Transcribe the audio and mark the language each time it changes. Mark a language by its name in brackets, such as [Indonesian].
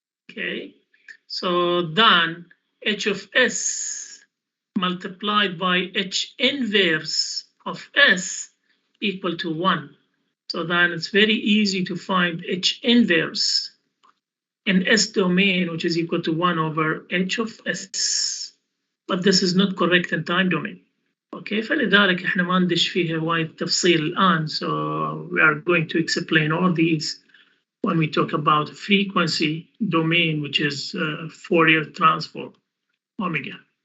[English] Okay, so then h of s multiplied by h inverse of s equal to 1. So then it's very easy to find h inverse in s domain, which is equal to 1 over h of s. But this is not correct in time domain. [Arabic] Okay, فلذلك احنا ما ندش فيها وايد تفصيل الآن. [English] So we are going to explain all these when we talk about frequency domain, which is Fourier transform, omega.